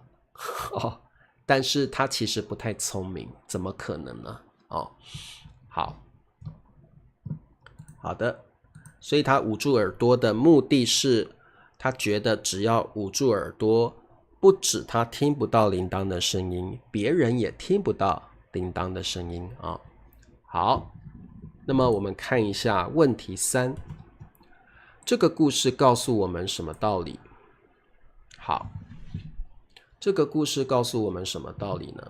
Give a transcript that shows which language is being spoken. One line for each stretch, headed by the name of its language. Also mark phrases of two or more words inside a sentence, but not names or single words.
Chinese: 但是他其實不太聰明，怎麼可能呢？好的，所以他捂住耳朵的目的是，他覺得只要捂住耳朵，不止他聽不到鈴鐺的聲音，別人也聽不到鈴鐺的聲音。好，那麼我們看一下問題3，這個故事告訴我們什麼道理？好，這個故事告訴我們什麼道理呢？